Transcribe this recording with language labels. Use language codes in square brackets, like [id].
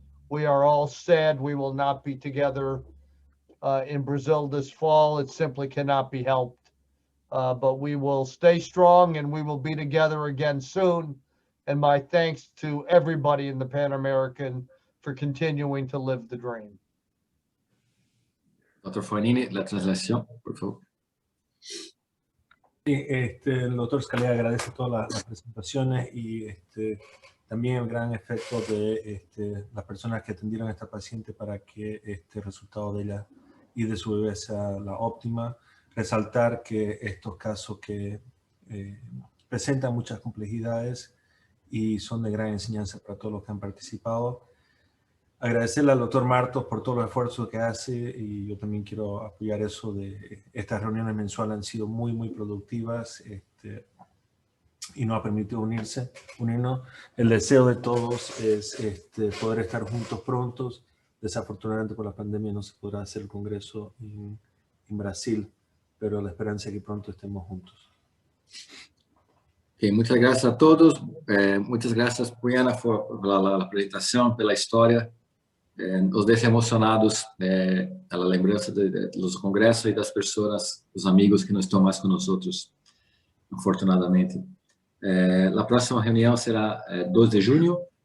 [en] We are all sad we will not be together in Brazil this fall. It simply cannot be helped. But we will stay strong and we will be together again soon. And my thanks to everybody in the Pan American for continuing to live the dream. Dr. [es] Fognini, la translación, por favor. Sí, el doctor Scalia agradece todas las presentaciones y también el gran efecto de las personas que atendieron a esta paciente para que el resultado de ella y de su bebé sea la óptima. Resaltar que estos casos que presentan muchas complejidades y son de gran enseñanza para todos los que han participado. Agradecerle al doctor Martos por todos los esfuerzos que hace y yo también quiero apoyar eso de estas reuniones mensuales han sido muy, muy productivas y nos ha permitido unirnos. El deseo de todos es poder estar juntos prontos. Desafortunadamente por la pandemia no se podrá hacer el congreso en Brasil, pero la esperanza es que pronto estemos juntos. Okay, muchas gracias a todos. Muchas gracias, Puiana, por la presentación, [pt] pela história. Nos deixa emocionados a lembrança dos congressos e das pessoas, dos amigos que não estão mais conosco, afortunadamente. A próxima reunião será 2 de junho.